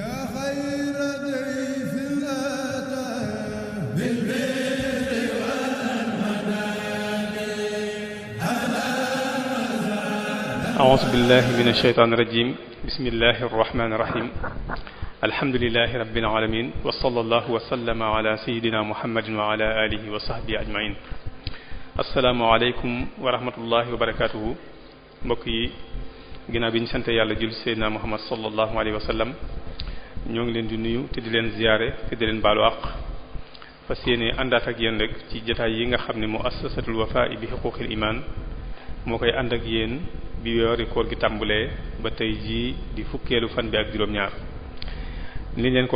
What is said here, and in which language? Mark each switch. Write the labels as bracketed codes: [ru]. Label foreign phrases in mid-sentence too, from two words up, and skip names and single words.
[ar] أعوذ بالله من الشيطان الرجيم بسم الله الرحمن الرحيم الحمد لله رب العالمين وصلى الله وسلم على سيدنا محمد وعلى آله وصحبه أجمعين السلام عليكم ورحمة الله وبركاته [wo] mbokk yi ginnaaw bi ñu sant yàlla jul seydina Muhammad [ar] صلى الله عليه وسلم [wo] ñoo ngi leen di nuyu te di leen ziyaare te di leen baalu àq fas yéene àndaat ak yéen rek ci jotaay yi nga xam ne muassasatul Wafa bi huquqil iman moo koy ànd ak yéen bi weeru koor gi tàmbulee ba tey jii di fukkeelu fan bi ak juróom-ñaar ni leen ko